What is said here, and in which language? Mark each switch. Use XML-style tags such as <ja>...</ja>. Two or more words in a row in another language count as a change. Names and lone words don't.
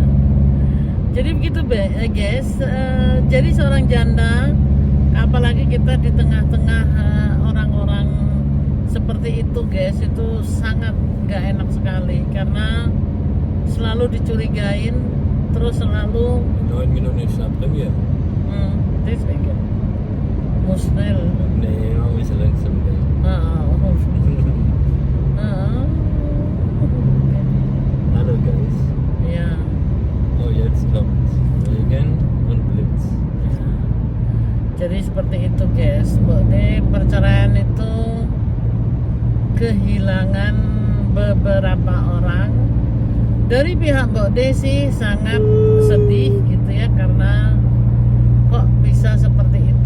<id>Jadi begitu guys. Jadi seorang janda, apalagi kita di tengah-tengah orang-orang seperti itu guys, itu sangat gak enak sekali karena selalu dicurigain, terus selalu</id> <de>9 Minuten ist nach Premiere. deswegen muss schnell. Nee, man muss langsam gehen. Hallo guys. Ya. Oh, jetzt kommt Regen und Blitz.</de> <id>Jadi seperti itu guys. Berarti perceraian itu kehilangan beberapa orang. Dari pihak Mbok De sih sangat sedih gitu ya, karena kok bisa seperti itu.</id>